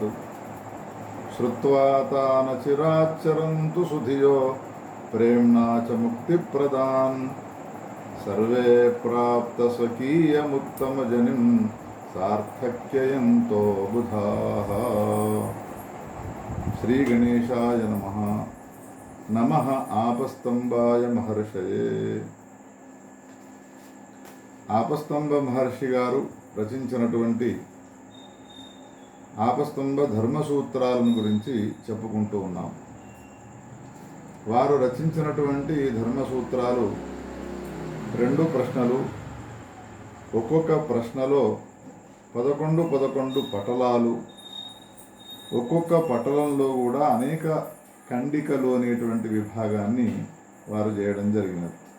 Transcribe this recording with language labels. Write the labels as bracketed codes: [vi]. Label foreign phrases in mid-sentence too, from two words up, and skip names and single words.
[sa] श्रुत्वा तान् चिराच्चरन्तु सुधियो प्रेम्णा च मुक्तिप्रदान्। सर्वे प्राप्तस्वकीयमुत्तमजनिं सार्थक्ययन्तो बुधाः। श्री गणेशाय नमः। नमः आपस्तंभाय महर्षये। [te] ఆపస్తంభ మహర్షి గారు రచించినటువంటి ఆపస్తంభ ధర్మసూత్రాలను గురించి చెప్పుకుంటూ ఉన్నాం. వారు రచించినటువంటి ధర్మసూత్రాలు 2 ప్రశ్నలు, ఒక్కొక్క ప్రశ్నలో 11 పటలాలు, ఒక్కొక్క పటలంలో కూడా అనేక ఖండికలు అనేటువంటి విభాగాన్ని వారు చేయడం జరిగినది.